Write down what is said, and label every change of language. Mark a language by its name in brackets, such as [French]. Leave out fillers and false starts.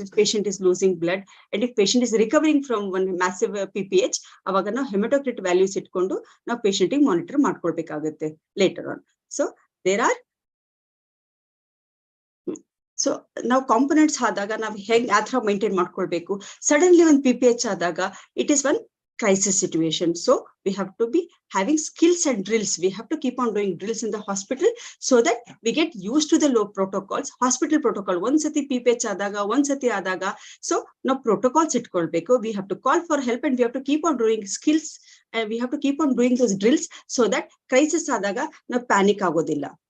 [English] If patient is losing blood and if patient is recovering from one massive PPH, [Kannada] ಅವಾಗ ನಾವು hematocrit values ಇಟ್ಕೊಂಡು ನಾವು patient ಗೆ monitor ಮಾಡ್ಕೊಳ್ಬೇಕಾಗುತ್ತೆ later on. So there are so now components ಆದಾಗ ನಾವು ಹೇಗೆ ಆ ಥರ ಮೇಂಟೈನ್ ಮಾಡ್ಕೊಳ್ಬೇಕು. ಸಡನ್ಲಿ ಒಂದು PPH ಆದಾಗ [English] it is one crisis situation. So we have to be having skills and drills. We have to keep on doing drills in the hospital so that we get used to the low protocols. [Kannada] Hospital protocol, ಒಂದ್ಸತಿ PPH ಆದಾಗ, ಒಂದ್ಸತಿ ಆದಾಗ. [English] So now protocols ಇಟ್ಕೊಳ್ಬೇಕು. We have to call for help and we have to keep on doing skills and we have to keep on doing those drills so that crisis ಆದಾಗ ನಾವು panic ಆಗೋದಿಲ್ಲ.